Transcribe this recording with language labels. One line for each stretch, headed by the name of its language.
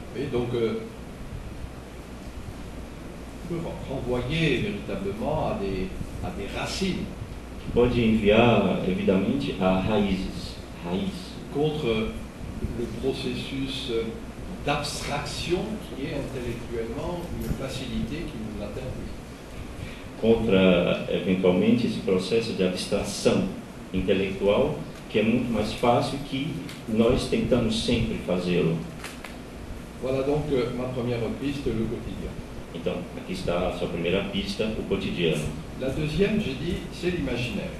French: Et donc, on peut renvoyer véritablement à des racines.
Portuguese: Pode enviar, evidentemente, a raízes.
French: Contre le processus d'abstraction qui est intellectuellement une facilité qui nous atteint plus.
Portuguese: Contra, eventualmente, esse processo de abstração intelectual que é muito mais fácil que nós tentamos sempre fazê-lo.
French: Voilà donc ma première piste, le quotidien.
Portuguese: Então, aqui está a sua primeira pista, o cotidiano.
French: La deuxième, j'ai dit, c'est l'imaginaire.